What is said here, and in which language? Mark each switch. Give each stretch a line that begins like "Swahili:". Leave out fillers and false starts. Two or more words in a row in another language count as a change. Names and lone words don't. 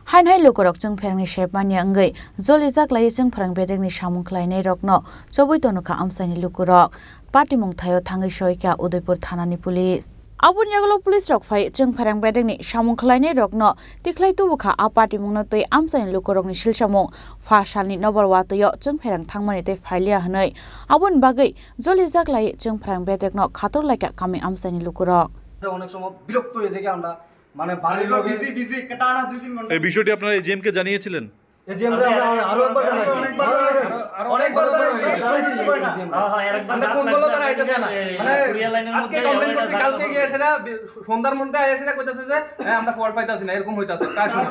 Bodo: हाइन लुकुरक जों फेरंनि शेपमानि अंगै जलि जाग्लायै जों फोरों बेदेगनि सामुं खालायनाय रकनो चबुइ तनुखा आमसानि लुकुरक पार्टी मुंथायो थाङै सयका उदयपुर थानानि पुलिस आबुन यागलो पुलिस रक फाइ जों फेरं बेदेगनि सामुं खालायनाय रकनो तिख्लाय तुबुखा आ पार्टी मुंनो तै आमसानि लुकुरकनि सिलसामुं फा सालनि नबरवातयो जों फेरं थांमानि तै फाइलिया हनै आबुन बागै जलि जाग्लायै जों फेरं बेदेगनो खातर लायका कामि आमसानि लुकुरक
Bangla: অনেক সময় বিরক্ত হয়ে যায় আমরা মানে বাড়ির লোকে বিজি কাটানা 2-3 ঘন্টা এই বিষয়টি আপনারা এজিএম কে জানিয়েছিলেন? এজিএম রে আমরা আরো একবার জানাইছি অনেকবার জানাইছি হ্যাঁ একবার ফোন করলো তারা আইতাছে না মানে আজকে কমপ্লেইন করছি কালকে গিয়ে সেটা সন্ধ্যার মধ্যে আইয়া সেটা কইতাছে যে হ্যাঁ আমরা ফল পাইতাছি না এরকম হইতাছে কার সময়